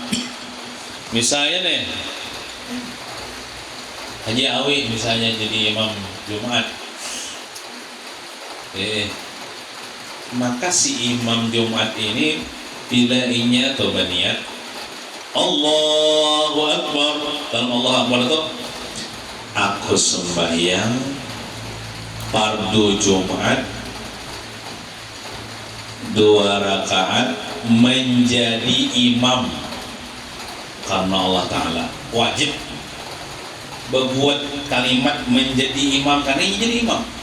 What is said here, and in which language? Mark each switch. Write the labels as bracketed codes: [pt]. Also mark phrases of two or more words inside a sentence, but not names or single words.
[id] Misalnya nih Haji Awi misalnya jadi imam Jumat, maka si imam Jumat ini bila inya atau berniat [ar] الله أكبر, [id] dan [ar] الله أكبر [id] itu aku sembahyang fardu Jumat 2 rakaat menjadi imam karena Allah Ta'ala, wajib berbuat kalimat menjadi imam karena ini jadi imam.